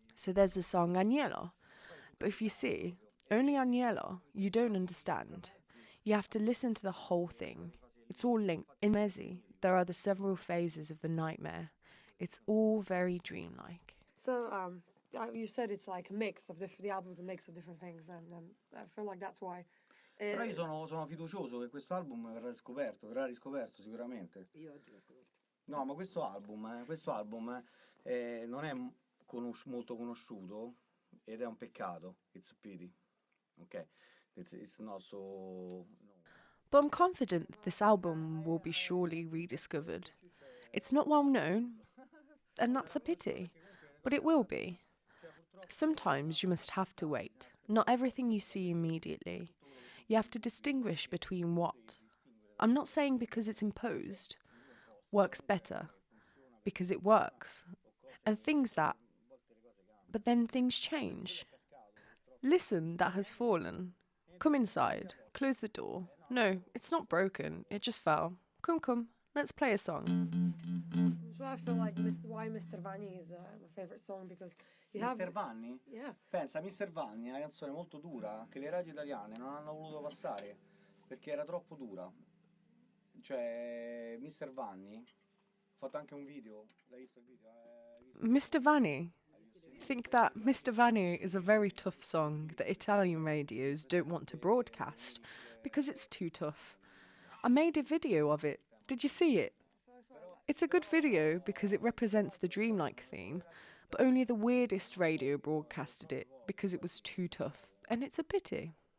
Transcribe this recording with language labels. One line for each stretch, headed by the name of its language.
English: So there's the song Agnello. But if you see, only Agnello, you don't understand. You have to listen to the whole thing. It's all linked. In Mezzi, there are the several phases of the nightmare. It's all very dreamlike. So, you said it's like a mix of the album's a mix of different things, and I feel like that's why.
Italian: Però io sono fiducioso che questo album verrà riscoperto sicuramente. Io oggi l'ho scoperto. No, ma questo album non è molto conosciuto ed è un peccato.
English: It's a pity. Okay? It's not so... But I'm confident that this album will be surely rediscovered. It's not well known, and that's a pity, but it will be. Sometimes you must have to wait. Not everything you see immediately. You have to distinguish between what. I'm not saying because it's imposed works better, because it works, and things that, but then things change. Listen, that has fallen. Come inside. Close the door. No, it's not broken. It just fell. Come, let's play a song. So I feel like why Mr. Vanni is my favorite song, because you have... Mr. Vanni? Yeah.
Italian: Pensa, Mr. Vanni è una canzone molto dura che le radio italiane non hanno voluto passare perché era troppo dura. Cioè, Mr. Vanni ha fatto anche un video. L'hai visto il video?
English: Mr. Vanni. I think that Mr. Vanni is a very tough song that Italian radios don't want to broadcast because it's too tough. I made a video of it. Did you see it? It's a good video because it represents the dreamlike theme, but only the weirdest radio broadcasted it because it was too tough, and it's a pity.